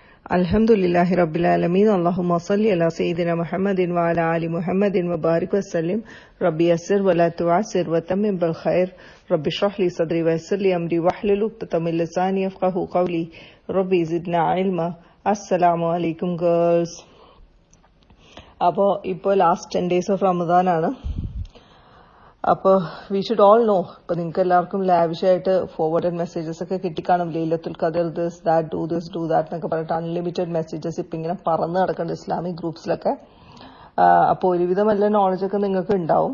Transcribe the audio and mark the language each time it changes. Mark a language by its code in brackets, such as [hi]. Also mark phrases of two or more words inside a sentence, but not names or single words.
[ar] الحمد لله رب العالمين. اللهم صل على سيدنا محمد وعلى آل محمد وبارك وسلم. رب يسر ولا تعسر وتمم بالخير. رب اشرح لي صدري ويسر لي أمري واحلل عقدة من لساني يفقهوا قولي. رب زدنا علما. السلام عليكم girls. [ml] അപ്പോൾ ഇപ്പോൾ [en] last 10 days of Ramadan [ml] ആണ്. അപ്പോൾ [en] we should all know, [ml] ഇപ്പൊ നിങ്ങൾക്ക് എല്ലാവർക്കും ലാവിഷായിട്ട് [en] forwarded messages [ml] ഒക്കെ കിട്ടിക്കാണും. ലൈലത്തുൽ ഖദർ [en] this that [ml] എന്നൊക്കെ പറഞ്ഞിട്ട് [en] unlimited messages [ml] ഇപ്പൊ ഇങ്ങനെ പറന്ന് നടക്കുന്നുണ്ട് [en] Islamic groupsilokke. [ml] അപ്പോൾ ഒരുവിധം എല്ലാ നോളജൊക്കെ നിങ്ങൾക്ക് ഉണ്ടാവും.